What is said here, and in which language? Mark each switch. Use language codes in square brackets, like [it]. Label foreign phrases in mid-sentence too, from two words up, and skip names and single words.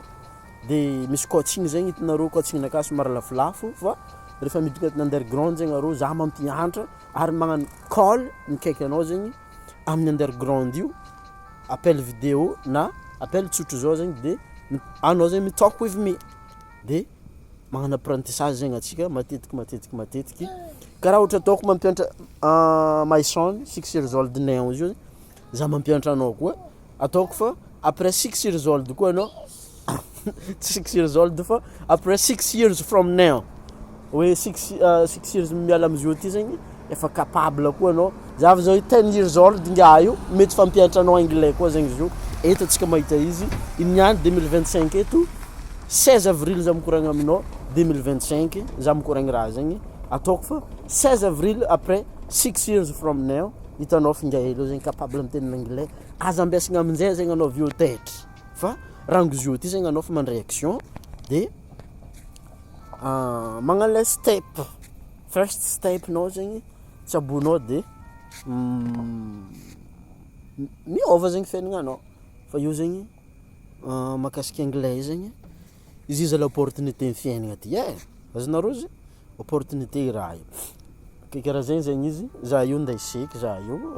[mg] De misy coaching zegny hitanareo coaching-nakà somary lafolafo fa rehefa midriky agnatin'ny underground zegny arô za mampianatra ary magnano call mikaiky anao zegny amin'ny underground io. [fr] Appel vidéo [mg] na appel tsotro zao zegny de anao zegny [en] mi-talk with me. [mg] De magnano apprentissage zegny atsika matetiky. Karaha ohatra ataoko mampianatra [en] my son 6 years old now [mg] izy io za mampianatra anao koa. Ataoko fa après [en] 6 years old [mg] koa anao [en] 6 years old [mg] fa après [en] 6 years from now. [mg] Hoe 6 years miala amizio ty zegny efa capable koa anao. Za avy zao [en] 10 years old [mg] nga io mety fampianatra anao anglais koa zegny izy io. Eto atsika mahita izy iniany 2025 eto 16 avril za mikoragna aminao 2025 za mikoragna raha zegny. Ataoko fa 16 avril après [en] 6 years from now [mg] hitanao finga helo zegny capable amin'ny tenin'ny anglais. Aza ambiasagna amin'izay zegny anao vio tetry. Fa rango izy io ty zegny anao fa mandray action de magnano le step. [en] First step [mg] nao zegny tsabonao de miova zegny fiaignanao. Fa io zegny mahakasika anglais zegny izy iza l'opportunité ny fiaignana ty e. Azonareo zegny opportunité raha io. Karaha zegny izy. Za io ndeha seky za io.